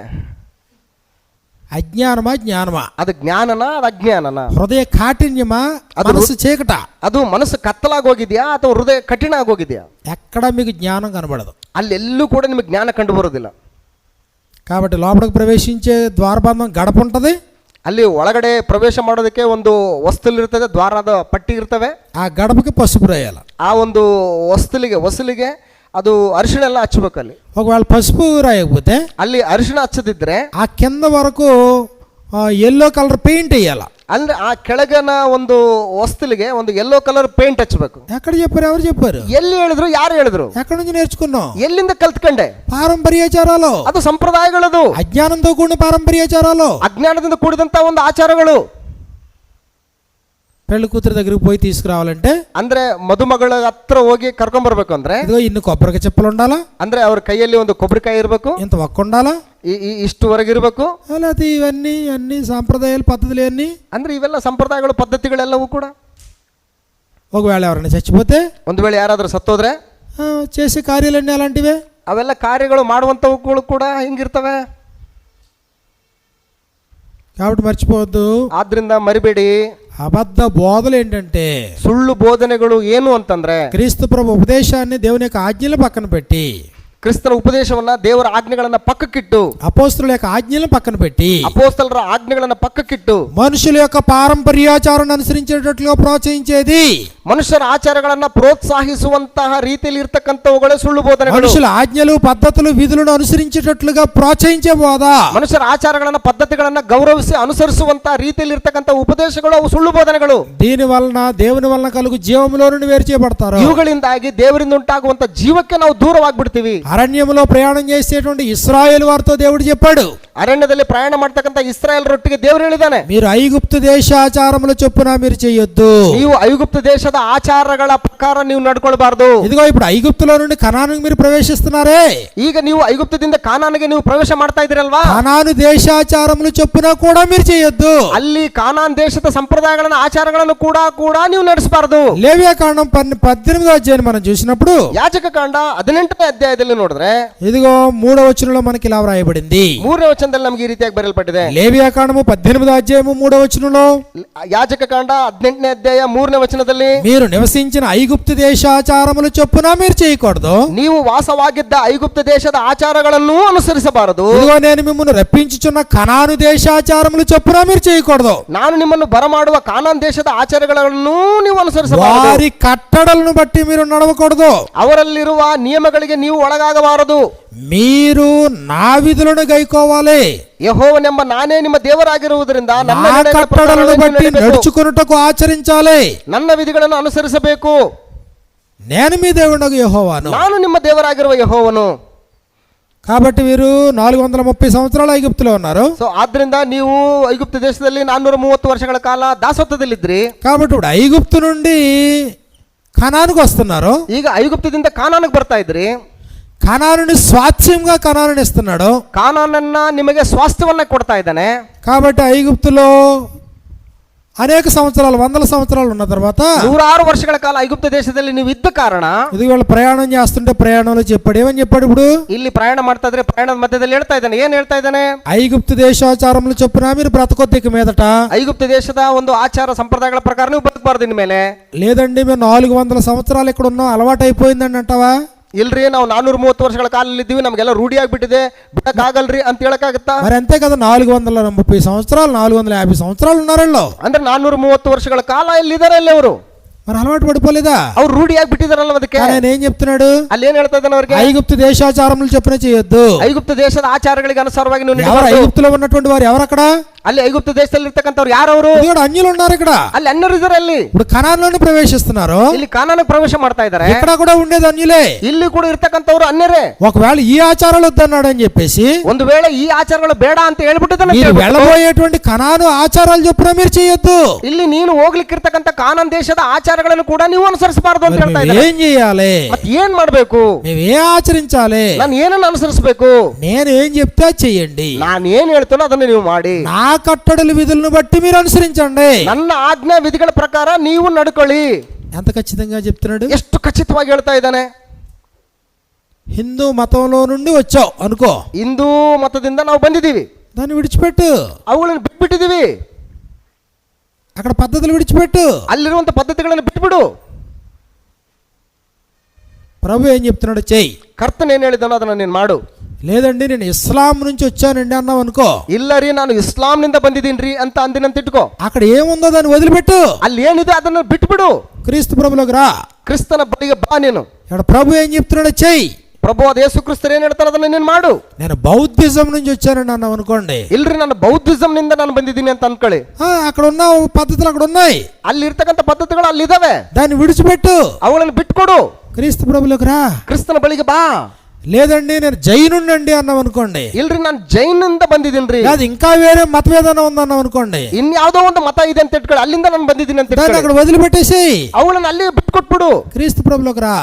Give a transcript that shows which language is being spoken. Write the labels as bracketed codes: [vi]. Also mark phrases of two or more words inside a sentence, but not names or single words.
[te] అజ్ఞానమా జ్ఞానమా? [kn] ಅದು ಜ್ಞಾನನ ಅದು ಅಜ್ಞಾನನ? [te] హృదయ కాఠిన్యమా, మనసు చీకట? [kn] ಅದು ಮನಸ್ಸು ಕತ್ತಲಾಗೋಗಿದ್ಯಾ ಅಥವಾ ಹೃದಯ ಕಠಿಣ ಆಗೋಗಿದ್ಯಾ? [te] ఎక్కడ మీకు జ్ఞానం కనబడదు, [kn] ಅಲ್ಲೆಲ್ಲೂ ಕೂಡ ನಿಮಗೆ ಜ್ಞಾನ ಕಂಡು ಬರೋದಿಲ್ಲ. [te] కాబట్టి లోపలికి ప్రవేశించే ద్వారబంధం గడప ఉంటుంది, [kn] ಅಲ್ಲಿ ಒಳಗಡೆ ಪ್ರವೇಶ ಮಾಡೋದಕ್ಕೆ ಒಂದು ವಸ್ತುಲಿರ್ತದೆ, ದ್ವಾರದ ಪಟ್ಟಿ ಇರ್ತವೆ, [te] ఆ గడపకి పసుపు రాయాలి, [kn] ಆ ಒಂದು ಹೊಸಲಿಗೆ ಅದು ಅರಿಶಿಣ ಎಲ್ಲ ಹಚ್ಚಬೇಕು. ಅಲ್ಲಿ [te] ఒకవేళ పసుపు రాయకపోతే [kn] ಅಲ್ಲಿ ಅರಿಶಿಣ ಹಚ್ಚದಿದ್ರೆ [te] ఆ కింద వరకు [en] yellow colour paint [te] వేయాలి, [kn] ಅಂದ್ರೆ ಆ ಕೆಳಗನ ಒಂದು ವಸ್ತುಲಿಗೆ ಒಂದು [en] yellow colour paint [kn] ಹಚ್ಚಬೇಕು. [te] ఎక్కడ చెప్పారు? ఎవరు చెప్పారు? [kn] ಎಲ್ಲಿ ಹೇಳಿದ್ರು? ಯಾರು ಹೇಳಿದ್ರು? [te] ఎక్కడి నుంచి నేర్చుకున్నావు? [kn] ಎಲ್ಲಿಂದ ಕಲ್ತ್ಕೊಂಡೆ? [te] పారంపర్యాచారాలు, [kn] ಅದು ಸಂಪ್ರದಾಯಗಳದು, [te] అజ్ఞానంతో కూడిన పారంపర్యాచారాలు, [kn] ಅಜ್ಞಾನದಿಂದ ಕೂಡಿದಂತ ಒಂದು ಆಚಾರಗಳು. [te] పెళ్లి కూతురు దగ్గరికి పోయి తీసుకురావాలంటే [kn] ಅಂದ್ರೆ ಮದುಮಗಳ ಹತ್ರ ಹೋಗಿ ಕರ್ಕೊಂಡ್ ಬರ್ಬೇಕು ಅಂದ್ರೆ [te] ఇదిగో ఇన్ని కొబ్బరికి చెప్పులు ఉండాలా, [kn] ಅಂದ್ರೆ ಅವ್ರ ಕೈಯಲ್ಲಿ ಒಂದು ಕೊಬ್ಬರಿಕಾಯಿ ಇರಬೇಕು, [te] ఇంత ఒక్క ఉండాలా, [kn] ಇಷ್ಟುವರೆಗೆ ಇರಬೇಕು. [te] లేకపోతే ఇవన్నీ అన్ని సాంప్రదాయాలు పద్ధతులు అన్నీ. [kn] ಅಂದ್ರೆ ಇವೆಲ್ಲ ಸಂಪ್ರದಾಯಗಳು ಪದ್ಧತಿಗಳೆಲ್ಲವೂ ಕೂಡ [te] ఒకవేళ ఎవరైనా చచ్చిపోతే, [kn] ಒಂದು ವೇಳೆ ಯಾರಾದ್ರೂ ಸತ್ತೋದ್ರೆ [te] చేసే కార్యాలన్నీ అలాంటివే. [kn] ಅವೆಲ್ಲ ಕಾರ್ಯಗಳು ಮಾಡುವಂತವುಗಳು ಕೂಡ ಹಿಂಗಿರ್ತವೆ. [te] కాబట్టి మర్చిపోవద్దు. [kn] ಆದ್ರಿಂದ ಮರಿಬೇಡಿ, [te] అబద్ధ బోధలు ఏంటంటే [kn] ಸುಳ್ಳು ಬೋಧನೆಗಳು ಏನು ಅಂತಂದ್ರೆ [te] క్రీస్తు ప్రభు ఉపదేశాన్ని దేవుని యొక్క ఆజ్ఞల పక్కన పెట్టి, [kn] ಕ್ರಿಸ್ತನ ಉಪದೇಶವನ್ನ ದೇವರ ಆಜ್ಞೆಗಳನ್ನ ಪಕ್ಕಕ್ಕಿಟ್ಟು, [te] అపోస్తుల యొక్క ఆజ్ఞలను పక్కన పెట్టి, [kn] ಅಪೋಸ್ತಲರ ಆಜ್ಞೆಗಳನ್ನ ಪಕ್ಕಕ್ಕಿಟ್ಟು [te] మనుషుల యొక్క పారంపర్యాచారాన్ని అనుసరించేటట్లుగా ప్రోత్సహించేది, [kn] ಮನುಷ್ಯರ ಆಚಾರಗಳನ್ನ ಪ್ರೋತ್ಸಾಹಿಸುವಂತಹ ರೀತಿಯಲ್ಲಿ ಇರ್ತಕ್ಕಂಥವುಗಳೇ ಸುಳ್ಳು ಬೋಧನೆಗಳು. [te] మనుషుల ఆజ్ఞలు పద్ధతులు విధులను అనుసరించేటట్లుగా ప్రోత్సహించే బోధ, [kn] ಮನುಷ್ಯರ ಆಚಾರಗಳನ್ನ ಪದ್ಧತಿಗಳನ್ನ ಗೌರವಿಸಿ ಅನುಸರಿಸುವಂತಹ ರೀತಿಯಲ್ಲಿ ಇರ್ತಕ್ಕಂಥ ಉಪದೇಶಗಳು ಅವು ಸುಳ್ಳು ಬೋಧನೆಗಳು. [te] దీని వలన దేవుని వలన కలుగు జీవములో నుండి వేరు చేయబడతారు. [kn] ಇವುಗಳಿಂದಾಗಿ ದೇವರಿಂದ ಉಂಟಾಗುವಂತ ಜೀವಕ್ಕೆ ನಾವು ದೂರವಾಗ್ಬಿಡ್ತೀವಿ. [te] అరణ్యములో ప్రయాణం చేసేటువంటి ఇశ్రాయేలు వారితో దేవుడు చెప్పాడు, [kn] ಅರಣ್ಯದಲ್ಲಿ ಪ್ರಯಾಣ ಮಾಡ್ತಕ್ಕಂಥ ಇಸ್ರಾಯೇಲರೊಟ್ಟಿಗೆ ದೇವರು ಹೇಳಿದ್ದಾನೆ, [te] మీరు ఐగుప్తు దేశాచారముల చొప్పున మీరు చేయొద్దు. [kn] ನೀವು ಐಗುಪ್ತ ದೇಶದ ಆಚಾರಗಳ ಪ್ರಕಾರ ನೀವು ನಡ್ಕೊಳ್ಬಾರ್ದು. [te] ఇదిగో ఇప్పుడు ఐగుప్తులో నుండి కనానుకు మీరు ప్రవేశిస్తున్నారే, [kn] ಈಗ ನೀವು ಐಗುಪ್ತದಿಂದ ಕಾನಾನಿಗೆ ನೀವು ಪ್ರವೇಶ ಮಾಡ್ತಾ ಇದ್ದೀರಲ್ವಾ, [te] కనాను దేశాచారములు చొప్పున కూడా మీరు చేయొద్దు. [kn] ಅಲ್ಲಿ ಕಾನಾನ್ ದೇಶದ ಸಂಪ್ರದಾಯಗಳನ್ನ ಆಚಾರಗಳನ್ನು ಕೂಡ ನೀವು ನಡೆಸಬಾರದು. [te] లేవియాకాండం 18వ అధ్యాయం మనం చూసినప్పుడు, [kn] ಯಾಜಕ ಕಾಂಡ 18ನೇ ಅಧ್ಯಾಯದಲ್ಲಿ ನೋಡಿದ್ರೆ [te] ఇదిగో 3వ వచనంలో మనకి ఇలా వ్రాయబడింది. [kn] 3ನೇ ವಚನದಲ್ಲಿ ನಮಗೆ ಈ ರೀತಿಯಾಗಿ ಬರೆಯಲ್ಪಟ್ಟಿದೆ. [te] లేవియాకాండము 18వ అధ్యాయము 3వ వచనంలో, [kn] ಯಾಜಕ ಕಾಂಡ 18ನೇ ಅಧ್ಯಾಯ 3ನೇ ವಚನದಲ್ಲಿ, [te] మీరు నివసించిన ఐగుప్తు దేశాచారముల చొప్పున మీరు చేయకూడదు, [kn] ನೀವು ವಾಸವಾಗಿದ್ದ ಐಗುಪ್ತ ದೇಶದ ಆಚಾರಗಳನ್ನು ಅನುಸರಿಸಬಾರದು. [te] ఇదిగో నేను మిమ్మల్ని రప్పించుచున్న కనాను దేశాచారముల చొప్పున మీరు చేయకూడదు, [kn] ನಾನು ನಿಮ್ಮನ್ನು ಬರಮಾಡುವ ಕಾನಾನ್ ದೇಶದ ಆಚಾರಗಳನ್ನು ನೀವು ಅನುಸರಿಸಬಾರದು. [te] వారి కట్టడలను బట్టి మీరు నడవకూడదు, [kn] ಅವರಲ್ಲಿರುವ ನಿಯಮಗಳಿಗೆ ನೀವು ಒಳಗಾಗಬಾರದು. [te] మీరు నా విధులను గైకోవాలి, [kn] ಯೆಹೋವನೆಂಬ ನಾನೇ ನಿಮ್ಮ ದೇವರಾಗಿರುವುದರಿಂದ ನನ್ನ [te] నా [kn] ನಡೆಗಳ [te] కట్టడలను [kn] ಪ್ರಕಾರ [te] బట్టి [kn] ನೀವು ನಡೆಯಬೇಕು. [te] నడుచుకొనుటకు ఆచరించాలి. [kn] ನನ್ನ ವಿಧಿಗಳನ್ನು ಅನುಸರಿಸಬೇಕು. [te] నేను మీ దేవుడగు యెహోవాను. [kn] ನಾನು ನಿಮ್ಮ ದೇವರಾಗಿರುವ ಯೆಹೋವನು. [te] కాబట్టి వీరు 430 సంవత్సరాలు ఐగుప్తులో ఉన్నారు. [kn] ಸೊ ಆದ್ರಿಂದ ನೀವು ಐಗುಪ್ತ ದೇಶದಲ್ಲಿ 430 ವರ್ಷಗಳ ಕಾಲ ದಾಸತ್ವದಲ್ಲಿದ್ರಿ. [te] కాబట్టి ఇప్పుడు ఐగుప్తు నుండి కనానుకు వస్తున్నారు. [kn] ಈಗ ಐಗುಪ್ತದಿಂದ ಕಾನಾನಿಗೆ ಬರ್ತಾ ಇದ್ರಿ. [te] కనానుని స్వాస్థ్యంగా కనానుని ఇస్తున్నాడు. [kn] ಕಾನಾನನ್ನ ನಿಮಗೆ ಸ್ವಾಸ್ಥ್ಯವನ್ನ ಕೊಡ್ತಾ ಇದ್ದಾನೆ. [te] కాబట్టి ఐగుప్తులో అనేక సంవత్సరాలు, వందల సంవత్సరాలు ఉన్న తర్వాత [kn] 106 ವರ್ಷಗಳ ಕಾಲ ಐಗುಪ್ತ ದೇಶದಲ್ಲಿ ನೀವು ಇದ್ದ ಕಾರಣ [te] ఇది వాళ్ళు ప్రయాణం చేస్తుంటే ప్రయాణంలో చెప్పాడు, ఏమని చెప్పాడు? ఇప్పుడు [kn] ಇಲ್ಲಿ ಪ್ರಯಾಣ ಮಾಡ್ತಾ ಇದ್ರೆ ಪ್ರಯಾಣದ ಮಧ್ಯದಲ್ಲಿ ಹೇಳ್ತಾ ಇದ್ದಾನೆ. ಏನ್ ಹೇಳ್ತಾ ಇದ್ದಾನೆ? [te] ఐగుప్తు దేశాచారములు చొప్పున మీరు బ్రతకొద్దు ఇక మీదట. [kn] ಐಗುಪ್ತ ದೇಶದ ಒಂದು ಆಚಾರ ಸಂಪ್ರದಾಯಗಳ ಪ್ರಕಾರ ನೀವು ಬದುಕಬಾರ್ದು ಇನ್ಮೇಲೆ. [te] లేదండి మేము 400 సంవత్సరాలు ఇక్కడ ఉన్నాం, అలవాటు అయిపోయిందండి అంటావా? [kn] ಇಲ್ರಿ, ನಾವು 430 ವರ್ಷಗಳ ಕಾಲದಲ್ಲಿ ಇದ್ದೀವಿ, ನಮ್ಗೆಲ್ಲ ರೂಢಿ ಆಗ್ಬಿಟ್ಟಿದೆ, ಬಿಡಕ್ಕಾಗಲ್ರಿ ಅಂತ ಹೇಳಕ್ಕಾಗತ್ತಾ? [te] మరి అంతే కదా, 430 సంవత్సరాలు 450 సంవత్సరాలు ఉన్నారల్లో. [kn] ಅಂದ್ರೆ 430 ವರ್ಷಗಳ ಕಾಲ ಇಲ್ಲಿದ್ದಾರೆ ಅಲ್ಲಿ ಅವರು. [te] మరి అలవాటు పడిపోలేదా? [kn] ಅವ್ರು ರೂಢಿ ಆಗ್ಬಿಟ್ಟಿದಾರಲ್ಲ ಅದಕ್ಕೆ. [te] ఆయన ఏం చెప్తున్నాడు? [kn] ಅಲ್ಲಿ ಏನ್ ಹೇಳ್ತಾ ಇದ್ದಾನೆ ಅವ್ರಿಗೆ? [te] ఐగుప్తు దేశాచారములు చొప్పున చేయొద్దు. [kn] ಐಗುಪ್ತ ದೇಶದ ಆಚಾರಗಳಿಗೆ ಅನುಸಾರವಾಗಿ ನೀವು [te] ఎవరు [kn] ನಡೀಬಾರ್ದು. [te] ఐగుప్తులో ఉన్నటువంటి వారు ఎవరు అక్కడ? [kn] ಅಲ್ಲಿ ಐಗುಪ್ತ ದೇಶದಲ್ಲಿ ಇರ್ತಕ್ಕಂಥವ್ರು ಯಾರವರು? [te] ఇక్కడ అన్యులు ఉన్నారు. ఇక్కడ [kn] ಅಲ್ಲಿ ಅನ್ಯರು ಇದ್ದಾರೆ. ಅಲ್ಲಿ [te] ఇప్పుడు కనానులోని ప్రవేశిస్తున్నారు. [kn] ಇಲ್ಲಿ ಕಾನಾನಿಗೆ ಪ್ರವೇಶ ಮಾಡ್ತಾ ಇದ್ದಾರೆ. [te] ఇక్కడ కూడా ఉండేది అన్యులే. [kn] ಇಲ್ಲಿ ಕೂಡ ಇರ್ತಕ್ಕಂಥವ್ರು ಅನ್ಯರೇ. [te] ఒకవేళ ఈ ఆచారాలు వద్దన్నాడు అని చెప్పేసి [kn] ಒಂದು ವೇಳೆ ಈ ಆಚಾರಗಳು ಬೇಡ ಅಂತ ಹೇಳ್ಬಿಟ್ಟಿದ್ದಾನೆ. [te] మీరు వెళ్ళబోయేటువంటి కనాను ఆచారాలు చొప్పున మీరు చేయొద్దు. [kn] ಇಲ್ಲಿ ನೀನು ಹೋಗ್ಲಿಕ್ಕಿರ್ತಕ್ಕಂಥ ಕಾನಾನ್ ದೇಶದ ಆಚಾರಗಳನ್ನು ಕೂಡ ನೀವು ಅನುಸರಿಸಬಾರದು ಅಂತ ಹೇಳ್ತಾ ಇದ್ದಾರೆ. [te] ఏం చేయాలి? [kn] ಮತ್ತೆ ಏನ್ ಮಾಡ್ಬೇಕು? [te] మేము ఏం ఆచరించాలి? [kn] ನಾನು ಏನನ್ನು ಅನುಸರಿಸಬೇಕು? [te] నేను ఏం చెప్తే అది చెయ్యండి. [kn] ನಾನು ಏನ್ ಹೇಳ್ತೇನೋ ಅದನ್ನು ನೀವು ಮಾಡಿ. [te] నా కట్టడలు విధులను బట్టి మీరు అనుసరించండి. [kn] ನನ್ನ ಆಜ್ಞಾ ವಿಧಿಗಳ ಪ್ರಕಾರ ನೀವು ನಡ್ಕೊಳ್ಳಿ. [te] ఎంత ఖచ్చితంగా చెప్తున్నాడు? [kn] ಎಷ್ಟು ಖಚಿತವಾಗಿ ಹೇಳ್ತಾ ಇದ್ದಾನೆ. [te] హిందూ మతంలో నుండి వచ్చావు అనుకో, [kn] ಹಿಂದೂ ಮತದಿಂದ ನಾವು ಬಂದಿದ್ದೀವಿ, [te] దాన్ని విడిచిపెట్టు. [kn] ಅವುಗಳನ್ನು ಬಿಟ್ಬಿಟ್ಟಿದ್ದೀವಿ. [te] అక్కడ పద్ధతులు విడిచిపెట్టు. [kn] ಅಲ್ಲಿರುವಂತ ಪದ್ಧತಿಗಳನ್ನು ಬಿಟ್ಬಿಡು. [te] ప్రభు ఏం చెప్తున్నాడు? చెయ్యి. [kn] ಕರ್ತನ್ ಏನ್ ಹೇಳಿದಾನೋ ಅದನ್ನ ನೀನು ಮಾಡು. [te] లేదండి నేను ఇస్లాం నుంచి వచ్చానండి అన్నావు అనుకో, [kn] ಇಲ್ಲ ರೀ ನಾನು ಇಸ್ಲಾಂನಿಂದ ಬಂದಿದ್ದೀನ್ರಿ ಅಂತ ಅಂದಿನಂತ ಇಟ್ಕೋ. [te] అక్కడ ఏముందో దాన్ని వదిలిపెట్టు. [kn] ಅಲ್ಲಿ ಏನಿದೆ ಅದನ್ನು ಬಿಟ್ಬಿಡು. [te] క్రీస్తు ప్రభులోకి రా. [kn] ಕ್ರಿಸ್ತನ ಬಳಿಗೆ ಬಾ ನೀನು. [te] ఇక్కడ ప్రభు ఏం చెప్తున్నాడు? చెయ్యి. [kn] ಪ್ರಭು ಅದ ಯೇಸು ಕ್ರಿಸ್ತರು ಏನ್ ಹೇಳ್ತಾರೆ ಅದನ್ನ ನೀನು ಮಾಡು. [te] నేను బౌద్ధిజం నుంచి వచ్చానండి అన్నావు అనుకోండి, [kn] ಇಲ್ರಿ ನಾನು ಬೌದ್ಧಿಸಂ ನಿಂದ ನಾನು ಬಂದಿದ್ದೀನಿ ಅಂತ ಅನ್ಕೊಳ್ಳಿ. [te] అక్కడ ఉన్న పద్ధతులు అక్కడ ఉన్నాయి, [kn] ಅಲ್ಲಿ ಇರ್ತಕ್ಕಂಥ ಪದ್ಧತಿಗಳು ಅಲ್ಲಿದ್ದಾವೆ, [te] దాన్ని విడిచిపెట్టు. [kn] ಅವುಗಳನ್ನು ಬಿಟ್ಕೊಡು. [te] క్రీస్తు ప్రభులోకి రా. [kn] ಕ್ರಿಸ್ತನ ಬಳಿಗೆ ಬಾ. [te] లేదండి నేను జైనుండండి అన్నాం అనుకోండి, [kn] ಇಲ್ರಿ ನಾನು ಜೈನಿಂದ ಬಂದಿದ್ದೀನ್ರಿ, [te] అది ఇంకా వేరే మతవేదన ఉందన్నాం అనుకోండి, [kn] ಇನ್ಯಾವುದೋ ಒಂದು ಮತ ಇದೆ ಅಂತ ಇಟ್ಕೊಳ್ಳಿ, ಅಲ್ಲಿಂದ ನಾನು ಬಂದಿದ್ದೀನಿ ಅಂತ [te] దాన్ని [kn] ಇಟ್ಕೊಳ್ಳಿ. [te] అక్కడ వదిలిపెట్టేసి [kn] ಅವಳನ್ನ ಅಲ್ಲಿ ಬಿಟ್ಕೊಟ್ಬಿಡು, [te] క్రీస్తు ప్రభులోకి రా.